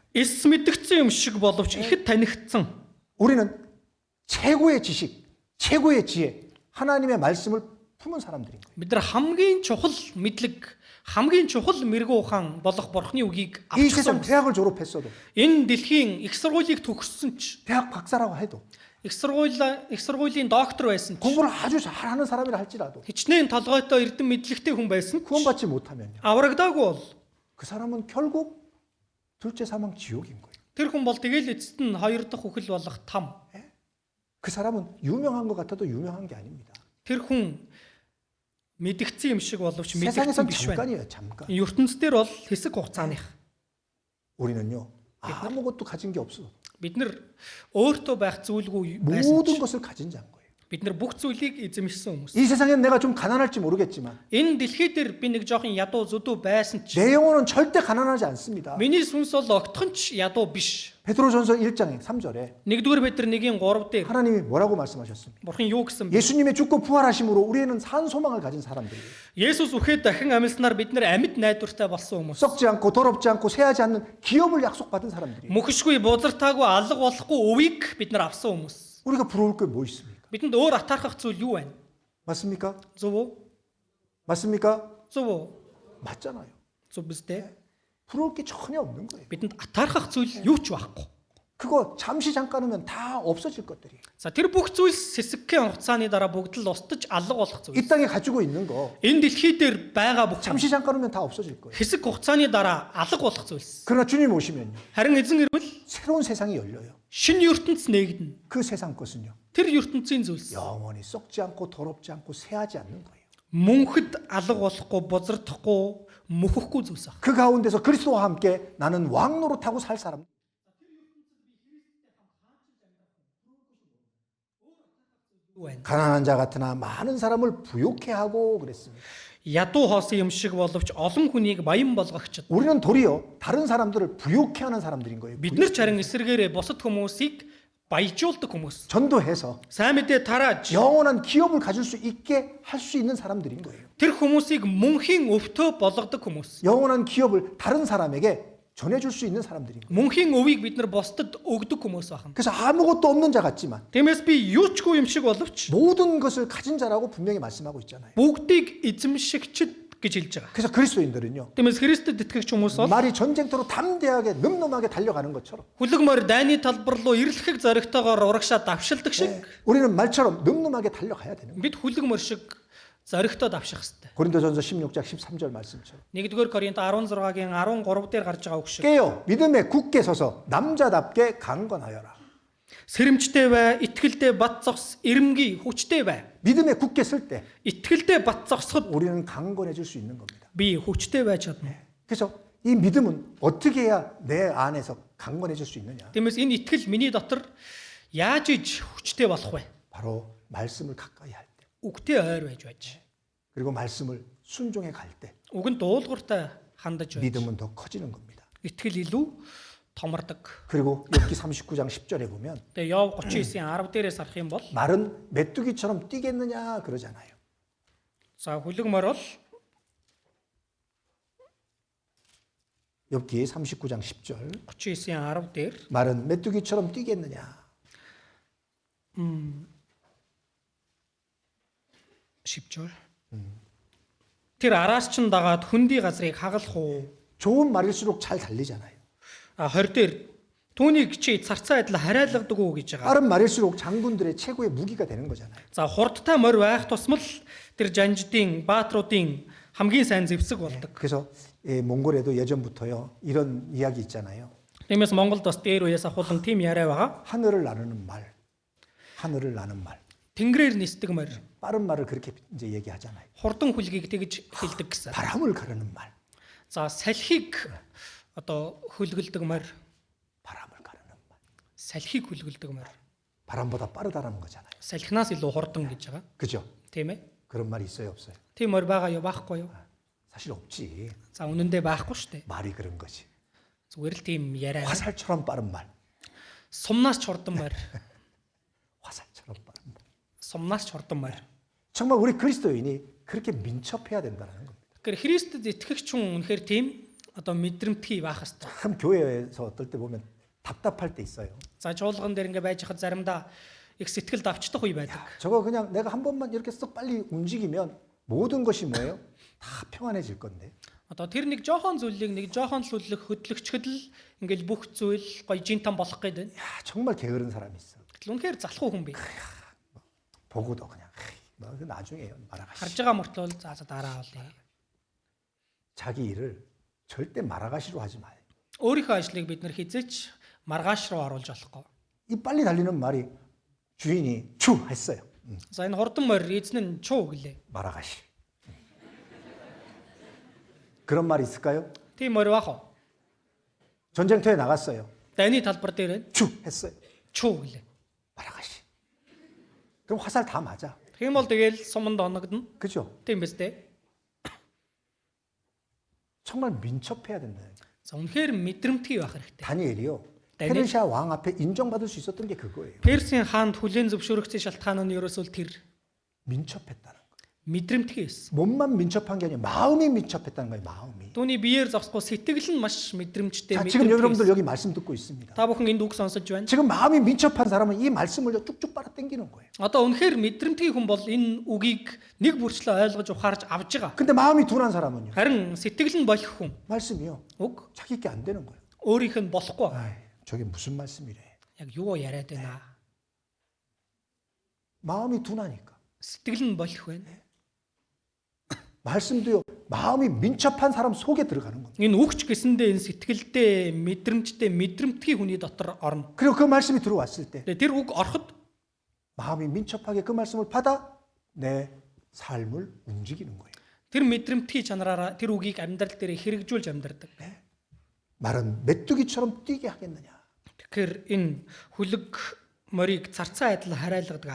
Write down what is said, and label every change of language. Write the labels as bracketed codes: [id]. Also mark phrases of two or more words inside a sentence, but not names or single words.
[mn] Эс мэдэгдсэн юм шиг боловч ихэд танигдсан. [ko] 우리는 최고의 지식, 최고의 지혜, 하나님의 말씀을 품은 사람들인 거예요. [mn] Бид нар хамгийн чухал мэдлэг, хамгийн чухал мэрэгүү ухаан болох Бурхны үгийг [ko] 이 [mn] авчихсан. [ko] 세상 대학을 졸업했어도, [mn] Энэ дэлхийн их сургуулийг төгссөн ч, [ko] 대학 박사라고 해도, [mn] их сургуулийн доктор байсан ч, [ko] 공부를 아주 잘하는 사람이라 할지라도 [mn] хичнээн толгойтой эрдэм мэдлэгтэй хүн байсан ч, [ko] 구원받지 못하면요, [mn] аврагдаагүй бол [ko] 그 사람은 결국 둘째 사망 지옥인 거예요. [mn] тэр хүн бол тэгэл эцэст нь хоёр дахь үхэл болох там. [ko] 그 사람은 유명한 것 같아도 유명한 게 아닙니다. [mn] Тэр хүн мэдгдсэн юм шиг боловч мэдгдсэн [ko] 세상에선 [mn] биш байна. [ko] 잠깐이에요, 잠깐. [mn] ертөнцийн бол хэсэг хугацааных. [ko] 우리는요, 아무것도 가진 게 없어. [mn] Бид нар өөртөө байх зүйлгүй байсан [ko] 모든 [mn] ч [ko] 것을 가진 자인 거예요. [mn] бид нар бүх зүйлийг эзэмшсэн хүмүүс. [ko] 이 세상엔 내가 좀 가난할지 모르겠지만 [mn] Энэ дэлхий дээр би нэг жоохон ядуу зүдүү байсан ч [ko] 내 영혼은 절대 가난하지 않습니다. [mn] миний сүнс бол огтхон ч ядуу биш. [ko] 베드로전서 1장 3절에 [mn] 1-р Петр 1-ийн 3 дээр [ko] 하나님이 뭐라고 말씀하셨습니까? [mn] Бурхан юу гэсэн бэ? [ko] 예수님의 죽고 부활하심으로 우리는 산 소망을 가진 사람들이에요. [mn] Есүс үхээд дахин амьлснаар бид нар амьд найдвартай болсон хүмүүс. [ko] 썩지 않고 더럽지 않고 새하지 않는 기업을 약속받은 사람들이에요. [mn] Мөхшгүй бузартаагүй алга болохгүй өвийг бид нар авсан хүмүүс. [ko] 우리가 부러울 게 뭐 있습니까? [mn] Бидэнд өөр атаархах зүйл юу байна? [ko] 맞습니까? [mn] Зөв үү? [ko] 맞습니까? [mn] Зөв үү? [ko] 맞잖아요. [mn] Зөв биз дээ? [ko] 부러울 게 전혀 없는 거예요. [mn] Бидэнд атаархах зүйл юу ч байхгүй. [ko] 그거 잠시 잠깐이면 다 없어질 것들이에요. [mn] За тэр бүх зүйлс хэсэгхэн хугацааны дараа бүгд л устдаж алга болох [ko] 이 [mn] зүйл. [ko] 땅에 가지고 있는 거 [mn] Энэ дэлхий дээр байгаа бүх [ko] 잠시 잠깐이면 다 없어질 거예요. [mn] хэсэг хугацааны дараа алга болох зүйлс. [ko] 그러나 주님 오시면요, [mn] Харин эзэн ирвэл [ko] 새로운 세상이 열려요. [mn] шинэ ертөнц нээгдэнэ. [ko] 그 세상 것은요, [mn] Тэр ертөнцийн зүйлс [ko] 영원히 썩지 않고 더럽지 않고 새하지 않는 거예요. [mn] мөнхөд алга болохгүй, бузардахгүй, мөхөхгүй зүйлс ах. [ko] 그 가운데서 그리스도와 함께 나는 왕노로 타고 살 사람. 가난한 자 같으나 많은 사람을 부욕해 하고 그랬습니다. [mn] Ядуу хоосон юм шиг боловч олон хүнийг баян болгогчд. [ko] 우리는 도리어 다른 사람들을 부욕해 하는 사람들인 거예요. [mn] Бид нар ч харин эсэргээрээ бусад хүмүүсийг баяжуулдаг хүмүүс. [ko] 전도해서 [mn] Сайн мэдээ тарааж [ko] 영원한 기업을 가질 수 있게 할 수 있는 사람들인 거예요. [mn] тэр хүмүүсийг мөнхийн өвтөө болгодог хүмүүс. [ko] 영원한 기업을 다른 사람에게 전해줄 수 있는 사람들인 거예요. [mn] Мөнхийн өвийг бид нар бусдад өгдөг хүмүүс байна. [ko] 그래서 아무것도 없는 자 같지만 [mn] Тиймээс би юучгүй юм шиг боловч [ko] 모든 것을 가진 자라고 분명히 말씀하고 있잖아요. [mn] бүгдийг эзэмшигчд гэж хэлж байгаа. [ko] 그래서 그리스도인들은요, [mn] Тиймээс Христэд итгэгч хүмүүс бол [ko] 말이 전쟁터로 담대하게 늠름하게 달려가는 것처럼 [mn] хүлэгмөр дайны талбар руу ирлэхийг зоригтойгоор урагшаа давшилдаг шиг [ko] 우리는 말처럼 늠름하게 달려가야 되는 거예요. [mn] бид хүлэгмөр шиг зоригтой давших хэрэгтэй. [ko] 고린도전서 16장 13절 말씀처럼 [mn] 1-р Коринт 16-гийн 13 дээр гарч байгаа үг шиг [ko] 깨어 믿음에 굳게 서서 남자답게 강건하여라. [mn] сэрэмжтэй бай, итгэлтэй бат зогс, эрэмгий, хүчтэй бай. [ko] 믿음에 굳게 설 때 [mn] итгэлтэй бат зогсоход [ko] 우리는 강건해질 수 있는 겁니다. [mn] би хүчтэй байж чадна. [ko] 그래서 이 믿음은 어떻게 해야 내 안에서 강건해질 수 있느냐? [mn] Тиймээс энэ итгэл миний дотор яаж иж хүчтэй болох вэ? [ko] 바로 말씀을 가까이 할 때, [mn] Үгтэй ойр байж байж. [ko] 그리고 말씀을 순종해 갈 때 [mn] Үгэнд дуулууртай хандаж байж. [ko] 믿음은 더 커지는 겁니다. [mn] Итгэл илүү томордог. [ko] 그리고 욥기 39장 10절에 보면 [mn] Тэгээ Йов 39-ийн 10 дээрээс харах юм бол [ko] 말은 메뚜기처럼 뛰겠느냐 그러잖아요. [mn] за хүлэгмөр бол [ko] 욥기 39장 10절 [mn] 39-ийн 10 дээр [ko] 말은 메뚜기처럼 뛰겠느냐? 10절. [mn] Тэр араас чин дагаад хөндөй газрыг хагалах уу? [ko] 좋은 말일수록 잘 달리잖아요. [mn] 20 дээр түүнийг чи царцаа адил хараалгадаг уу гэж байгаа. [ko] 빠른 말일수록 장군들의 최고의 무기가 되는 거잖아요. [mn] За хурдтай морь байх тусмал тэр жанждын баатруудын хамгийн сайн зэвсэг болдог. [ko] 그래서 몽골에도 예전부터요 이런 이야기 있잖아요. [mn] Тиймээс Монголд бас дээр үеэс ахуулан тийм яриа байгаа. [ko] 하늘을 나누는 말, 하늘을 나는 말. [mn] Тэнгэрээр нисдэг морь, [ko] 빠른 말을 그렇게 이제 얘기하잖아요. [mn] хурдан хүлгийг тэгж хэлдэг гэсэн. [ko] 바람을 가르는 말, [mn] За салхийг одоо хөлгөлдөг морь, [ko] 바람을 가르는 말. [mn] салхийг хөлгөлдөг морь. [ko] 바람보다 빠르다는 거잖아요. [mn] Салхинаас илүү хурдан гэж байгаа. [ko] 그죠? [mn] Тийм ээ. [ko] 그런 말이 있어요, 없어요? [mn] Тийм морь байгаа юу, байхгүй юу? [ko] 사실 없지. [mn] За үнэндээ байхгүй шүү дээ. [ko] 말이 그런 거지. [mn] Зүгээр л тийм яриа. [ko] 화살처럼 빠른 말, [mn] Сумнаас ч хурдан морь. [ko] 화살처럼 빠른 말. [mn] Сумнаас ч хурдан морь. [ko] 정말 우리 그리스도인이 그렇게 민첩해야 된다는 겁니다. [mn] Тэгэхээр Христэд итгэгч хүн үнэхээр тийм одоо мэдрэмтгий байх хэрэгтэй. [ko] 참 교회에서 어떨 때 보면 답답할 때 있어요. [mn] За чуулган дээр ингээ байж хад заримдаа их сэтгэл давчдах үе байдаг. [ko] 저거 그냥 내가 한 번만 이렇게 쓱 빨리 움직이면 모든 것이 뭐예요? 다 평안해질 건데. [mn] Одоо тэр нэг жоохон зүйлийг нэг жоохон л хөдлөгчөд л ингээл бүх зүйл гоё жинтан болох гээд байна. [ko] 야, 정말 게으른 사람이 있어. [mn] Гэтэл үнэхээр залхуу хүн бий. [ko] 보고도 그냥 뭐 나중에요. 말아가시. [mn] Харж байгаа мөртлөө за дараа болъё. [ko] 자기 일을 절대 말아가시로 하지 마요. [mn] Өөрийнхөө ажлыг бид нар хизээч маргааш руу оруулж болохгүй. [ko] 이 빨리 달리는 말이 주인이 추 했어요. [mn] За энэ хурдан морь эзэн нь чуу гэлээ. [ko] 말아가시. 그런 말 있을까요? [mn] Тийм морь бах уу? [ko] 전쟁터에 나갔어요. [mn] Дайны талбар дээр [ko] 추 했어요. [mn] чуу гэлээ. [ko] 말아가시. 그럼 화살 다 맞아. [mn] Тийм бол тэгэл суманд оногдно. [ko] 그죠? [mn] Тийм биз дээ. [ko] 정말 민첩해야 된다. [mn] За үнэхээр мэдрэмтгий байх хэрэгтэй. [ko] 다니엘이요. 다니엘? 페르시아 왕 앞에 인정받을 수 있었던 게 그거예요. [mn] Персийн хаанд хүлээн зөвшөөрөгдсөн шалтгаан нь ерөөсөө тэр [ko] 민첩했다는 거. [mn] мэдрэмтгий байсан. [ko] 몸만 민첩한 게 아니라 마음이 민첩했다는 거예요. 마음이. [mn] Түүний биеэр зогсохгүй сэтгэл нь маш мэдрэмжтэй. [ko] 자, 지금 [mn] мэдрэмтгий [ko] 여러분들 [mn] байсан. [ko] 여기 말씀 듣고 있습니다. [mn] Та бүхэн энд үг сонсож байна. [ko] 지금 마음이 민첩한 사람은 이 말씀을 쭉쭉 빨아 당기는 거예요. [mn] Одоо үнэхээр мэдрэмтгий хүн бол энэ үгийг нэг бүрчлээ ойлгож ухаарж авж байгаа. [ko] 근데 마음이 둔한 사람은요. [mn] Харин сэтгэл нь болох хүн [ko] 말씀이요. [mn] үг [ko] 자기 게 안 되는 거예요. [mn] өөрийнх нь болохгүй. [ko] 아이, 저게 무슨 말씀이래. [mn] Яг юу яриад байна. [ko] 마음이 둔하니까. [mn] Сэтгэл нь болох байна. [ko] 말씀도요. 마음이 민첩한 사람 속에 들어가는 겁니다. [mn] Энэ үгч гэсэндээ энэ сэтгэлдээ мэдрэмжтэй мэдрэмтгий хүний дотор орно. [ko] 그리고 그 말씀이 들어왔을 때 [mn] Тэгээ тэр үг ороход [ko] 마음이 민첩하게 그 말씀을 받아 내 삶을 움직이는 거예요. [mn] тэр мэдрэмтгий чанараараа тэр үгийг амьдрал дээр хэрэгжүүлж амьдардаг. [ko] 말은 메뚜기처럼 뛰게 하겠느냐. [mn] Тэгэхээр энэ хүлэг морийг царцаа адил харайлгадаг.